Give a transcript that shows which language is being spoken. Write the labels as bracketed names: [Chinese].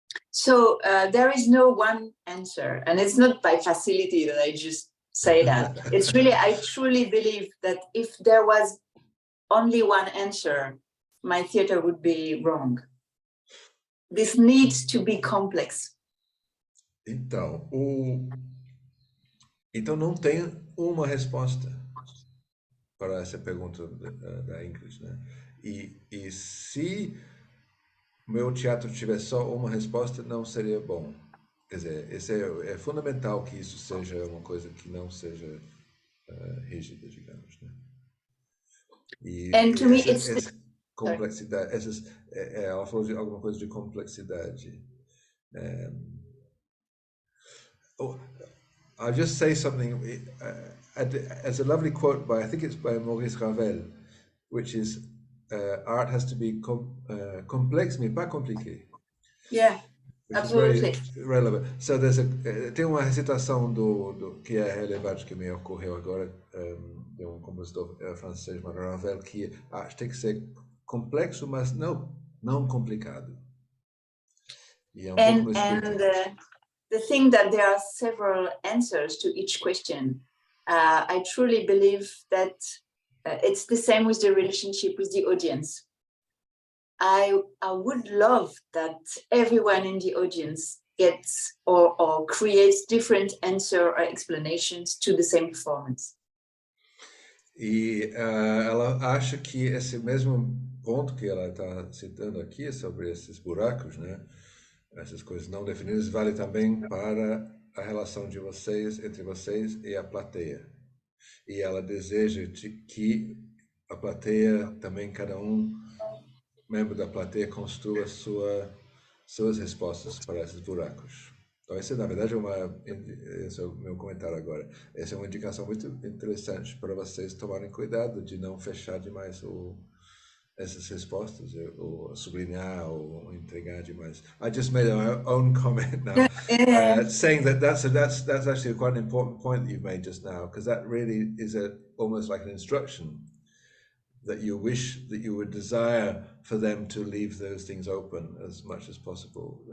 [English] So there is no one answer, and it's not by facility that I just say that. It's really, I truly believe that if there was only one answer, my theater would be wrong. This needs to be complex. [Portuguese] Então, não tem uma resposta para essa pergunta da Ingrid, né? E se meu teatro tiver só uma resposta, não seria bom. Quer dizer, é fundamental que isso seja uma coisa que não seja rígida, digamos, né? [English] And to me, it's [Portuguese] essa complexidade. Ela falou de alguma coisa de complexidade. [English] I'll just say something. As a lovely quote by, I think it's by Maurice Ravel, which is, art has to be complex, [French] mais pas compliqué. [English] Yeah, absolutely. Very relevant. [Portuguese] So tem uma recitação que é relevante que me ocorreu agora, de compositor francês, chamado Ravel, que tem que ser complexo, mas não complicado. E é pouco [English] the thing that there are several answers to each question. I truly believe that it's the same with the relationship with the audience. I would love that everyone in the audience gets or creates different answer or explanations to the same performance. [Portuguese] E ela acha que esse mesmo ponto que ela está citando aqui sobre esses buracos, né? Essas coisas não definidas, vale também para a relação de vocês, entre vocês e a plateia. E ela deseja que a plateia, também cada membro da plateia, construa suas respostas para esses buracos. Então, esse, na verdade, esse é o meu comentário agora. Essa é uma indicação muito interessante para vocês tomarem cuidado de não fechar demais essas respostas, ou sublinhar, ou entregar demais. [English] I just made my own comment now, saying that's actually quite an important point that you've made just now, because that really is almost like an instruction that you wish, that you would desire for them to leave those things open as much as possible.